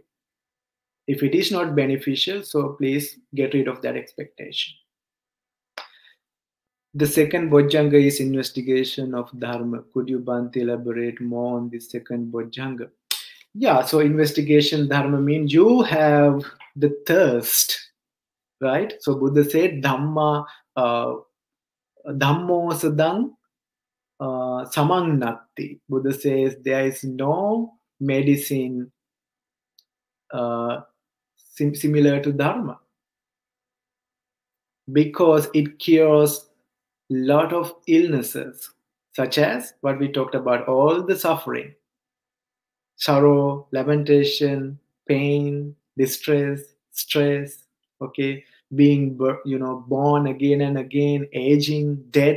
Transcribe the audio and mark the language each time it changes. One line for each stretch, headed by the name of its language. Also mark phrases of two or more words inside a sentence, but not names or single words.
English: If it is not beneficial, so please get rid of that expectation. The second Bojjhanga is investigation of Dharma. Could you, Bhante, elaborate more on the second Bojjhanga? Yeah, so investigation Dharma means you have the thirst, right? So Buddha said,
Pali: Dhamma, Dhammo sadang samang natti.
English: Buddha says there is no medicine similar to Dharma, because it cures a lot of illnesses, such as what we talked about, all the suffering, sorrow, lamentation, pain, distress, stress, okay, being born again and again, aging, death.